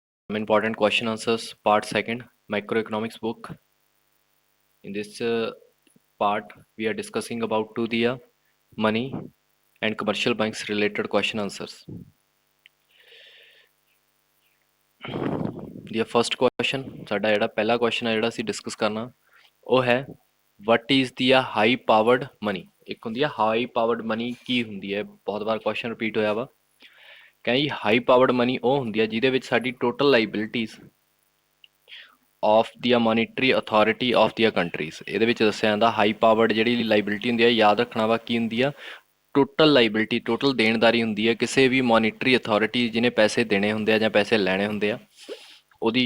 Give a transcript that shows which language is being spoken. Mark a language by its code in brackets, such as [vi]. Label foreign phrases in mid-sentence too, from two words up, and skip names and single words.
[en] Some important question answers, part second, microeconomics book. In this part, we are discussing about to the money and commercial banks related question answers. The first question, [pa] ਸਾਡਾ ਜਿਹੜਾ ਪਹਿਲਾ question ਹੈ ਜਿਹੜਾ ਅਸੀਂ ਡਿਸਕਸ ਕਰਨਾ ਉਹ ਹੈ [en] what is the high powered money। [pa] ਇੱਕ ਹੁੰਦੀ ਹੈ [en] high powered money, [pa] ਕੀ ਹੁੰਦੀ ਹੈ? ਬਹੁਤ ਵਾਰ question ਰਿਪੀਟ ਹੋਇਆ ਵਾ। ਕਹਿੰਦੇ [en] high powered money [pa] ਉਹ ਹੁੰਦੀ ਹੈ ਜਿਹਦੇ ਵਿੱਚ ਸਾਡੀ [en] total liabilities of the monetary authority [pa] ਆਫ ਦੀਆਂ ਕੰਟਰੀਜ਼। ਇਹਦੇ ਵਿੱਚ ਦੱਸਿਆ ਜਾਂਦਾ [en] high powered [pa] ਜਿਹੜੀ ਲਾਇਬਿਲਿਟੀ ਹੁੰਦੀ ਹੈ, ਯਾਦ ਰੱਖਣਾ ਵਾ ਕੀ ਹੁੰਦੀ ਆ, [en] total liability, [pa] ਟੋਟਲ ਦੇਣਦਾਰੀ ਹੁੰਦੀ ਹੈ ਕਿਸੇ ਵੀ [en] monetary authority [pa] ਜਿਹਨੇ ਪੈਸੇ ਦੇਣੇ ਹੁੰਦੇ ਆ ਜਾਂ ਪੈਸੇ ਲੈਣੇ ਹੁੰਦੇ ਆ ਉਹਦੀ।